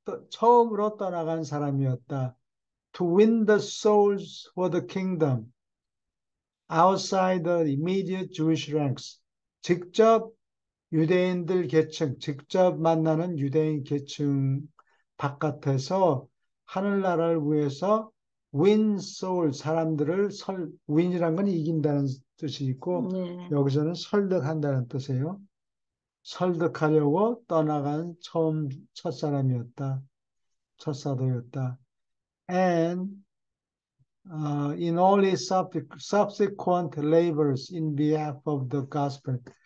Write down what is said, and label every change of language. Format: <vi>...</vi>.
<ko>처음으로 떠나간 사람이었다.</ko> <en>To win the souls for the kingdom. Outside the immediate Jewish ranks.</en> <ko>직접 유대인들 계층, 직접 만나는 유대인 계층 바깥에서 하늘나라를 위해서 win soul, 사람들을 win이란 건 이긴다는 뜻이 있고 여기서는 설득한다는 뜻이에요. 설득하려고 떠나간 첫 사람이었다. 첫 사도였다.</ko> <en>And in all his subsequent labors in behalf of the gospel.</en>